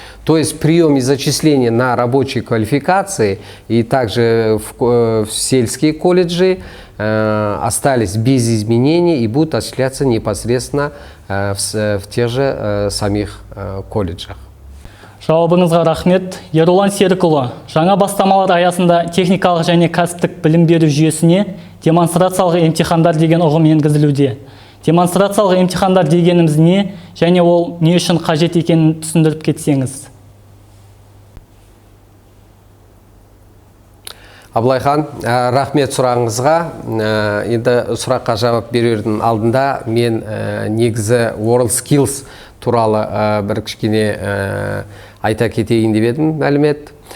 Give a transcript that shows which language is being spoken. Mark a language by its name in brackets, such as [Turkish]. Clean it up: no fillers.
[Russian] То есть прием и зачисление на рабочие квалификации и также в сельские колледжи остались без изменений и будут осуществляться непосредственно в тех же самих колледжах. [Kazakh] Жауабыңызға рахмет. Ерулан Серікұлы, жаңа бастамалар аясында техникалық және кәсіптік білім беру жүйесіне демонстрациялық емтихандар деген ұғым енгізілуде. Демонстрациялық емтихандар дегеніміз не және ол не үшін қажет екенін түсіндіріп кетсеңіз? Абылайхан, рахмет сұрағыңызға. Енді сұраққа жауап берердің алдында мен негізі WorldSkills туралы бір кішкене айта кетейін деп едім мәлімет.